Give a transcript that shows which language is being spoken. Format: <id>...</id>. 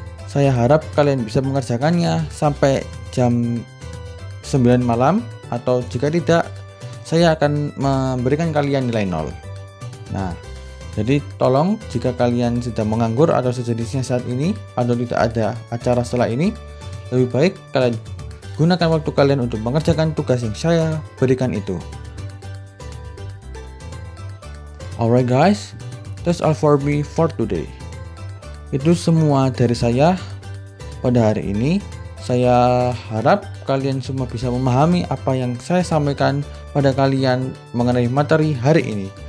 <id>Saya harap kalian bisa mengerjakannya sampai jam 9 malam, atau jika tidak, saya akan memberikan kalian nilai 0. Nah, jadi tolong jika kalian sedang menganggur atau sejenisnya saat ini, atau tidak ada acara setelah ini, lebih baik kalian gunakan waktu kalian untuk mengerjakan tugas yang saya berikan itu.</id> <en>Alright guys, that's all for me for today.</en> <id>Itu semua dari saya pada hari ini. Saya harap kalian semua bisa memahami apa yang saya sampaikan pada kalian mengenai materi hari ini.</id>